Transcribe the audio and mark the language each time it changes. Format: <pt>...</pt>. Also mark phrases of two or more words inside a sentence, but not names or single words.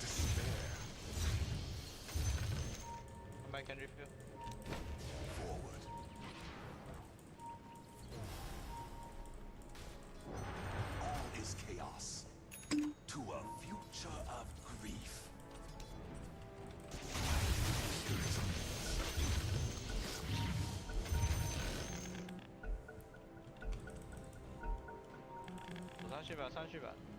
<en>Despair. Come back and refill. Forward. All is chaos. To a future of grief.</en> <zh>走上去吧，上去吧。</zh>